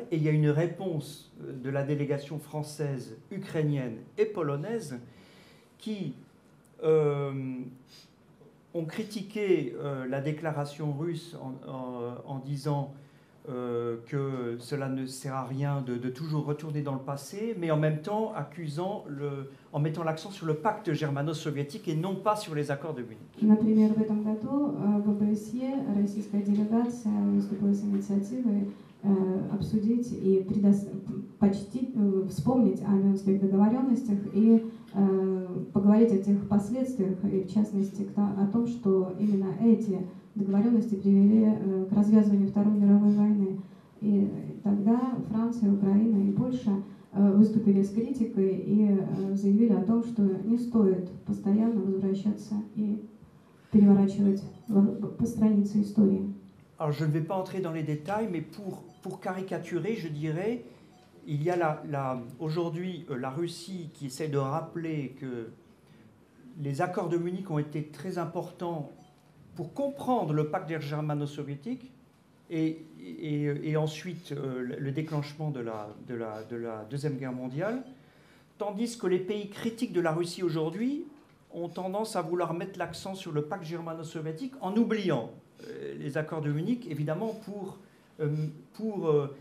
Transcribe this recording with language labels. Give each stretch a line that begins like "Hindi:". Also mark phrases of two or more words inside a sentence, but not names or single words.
French: Et il y a une réponse de la délégation française, ukrainienne et polonaise qui ont critiqué la déclaration russe en disant que cela ne sert à rien de toujours retourner dans le passé, mais en même temps en mettant l'accent sur le pacte germano-soviétique et non pas sur les accords de Munich.
Russian: Например, в этом году в ОБСЕ российская делегация выступила с инициативой обсудить и вспомнить о Мюнхенских договоренностях и поговорить о тех последствиях, и в частности о том, что именно эти договоренности привели к развязыванию Второй мировой войны. И тогда Франция, Украина и Польша выступили с критикой и заявили о том, что не стоит постоянно возвращаться и переворачивать по странице истории.
French: Alors je ne vais pas entrer dans les détails, mais pour caricaturer, je dirais, il y a aujourd'hui la Russie qui essaie de rappeler que les accords de Munich ont été très importants pour comprendre le pacte germano-soviétique et ensuite le déclenchement de la Deuxième Guerre mondiale, tandis que les pays critiques de la Russie aujourd'hui ont tendance à vouloir mettre l'accent sur le pacte germano-soviétique en oubliant les accords de Munich, évidemment pour